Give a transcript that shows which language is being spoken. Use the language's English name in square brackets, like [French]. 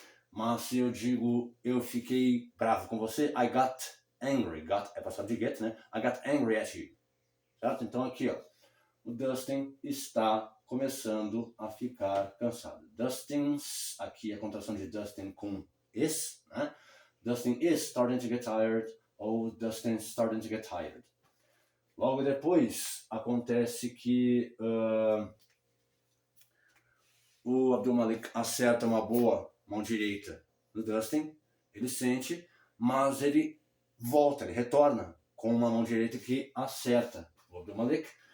[Portuguese] Mas se eu digo, eu fiquei bravo com você, [English] I got angry. [Portuguese] Got é passado de get, né? [English] I got angry at you. [Portuguese] Certo? Então aqui, ó, o Dustin está começando a ficar cansado. Dustin's, aqui é a contração de Dustin com is, né? [English] Dustin is starting to get tired, ou Dustin's starting to get tired. [Portuguese] Logo depois, acontece que o Abdulmalik acerta uma boa mão direita no Dustin, ele sente, mas ele volta, ele retorna com uma mão direita que acerta o Abdulmalik.